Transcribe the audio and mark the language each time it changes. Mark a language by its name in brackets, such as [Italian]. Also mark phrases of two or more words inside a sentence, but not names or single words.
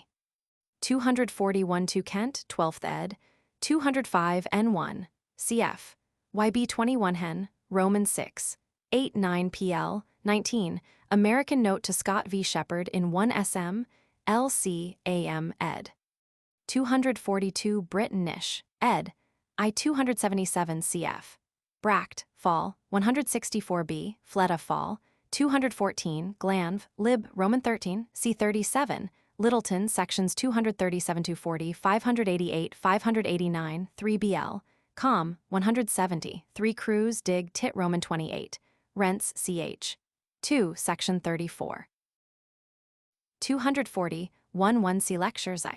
[English] 241 2 Kent, 12th ed., 205 N1, cf. YB 21 Hen, Roman 6, 8 9 PL, 19, American Note to Scott v. Shepard in 1 SM, LC AM ed. 242 Britton Nish, ed. I 277 cf. Bracht, Fall, 164b, Fleta Fall, 214, Glanv, Lib, Roman 13, C37, Littleton, sections 237-240, 588, 589, 3BL, Com, 170, 3 Cruz, Dig, Tit, Roman 28, Rents, ch. 2, section 34. 240, 1 C XXXI.